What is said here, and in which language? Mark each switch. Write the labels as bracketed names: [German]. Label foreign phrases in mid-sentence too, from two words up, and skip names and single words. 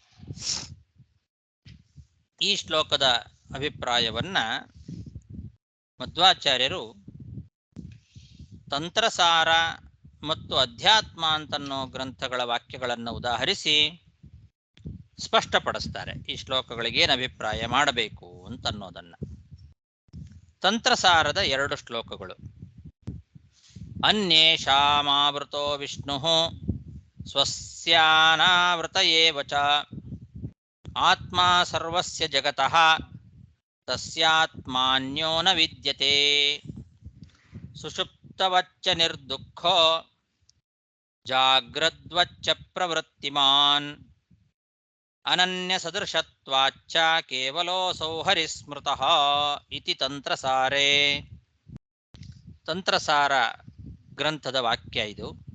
[Kannada] ಈ ಶ್ಲೋಕದ ಅಭಿಪ್ರಾಯವನ್ನ ಮಧ್ವಾಚಾರ್ಯರು ತಂತ್ರಸಾರ ಮತ್ತು ಅಧ್ಯಾತ್ಮ ಅಂತನ್ನೋ ಗ್ರಂಥಗಳ ವಾಕ್ಯಗಳನ್ನು ಉದಾಹರಿಸಿ ಸ್ಪಷ್ಟಪಡಿಸ್ತಾರೆ. ಈ ಶ್ಲೋಕಗಳಿಗೆ ಏನು ಅಭಿಪ್ರಾಯ ಮಾಡಬೇಕು ಅಂತನ್ನೋದನ್ನ. ತಂತ್ರಸಾರದ 2 ಶ್ಲೋಕಗಳು. [Sanskrit] ಅನ್ಯೇಷಾಮಾವೃತೋ ವಿಷ್ಣು ಸ್ವಸ್ಯಾನಾವೃತ ಏವ ಚ ಆತ್ಮ ಸರ್ವಸ್ಯ ಜಗತಃ ತಸ್ಯಾತ್ಮಾನ್ಯೋ ನ ವಿದ್ಯತೆ ಸುಷುಪ್ತವಚ್ಚ ನಿರ್ದುಃಖೋ ಜಾಗ್ರದ್ವಚ್ಚ ಪ್ರವೃತ್ತಿಮಾನ್ ಅನನ್ಯ ಸದೃಶತ್ವಾಚ್ಚ ಕೇವಲೋಸೌ ಹರಿಸ್ಮೃತಃ ಇತಿ ತಂತ್ರಸಾರೇ. [Kannada] ತಂತ್ರಸಾರ ಗ್ರಂಥದ ವಾಕ್ಯ ಇದು.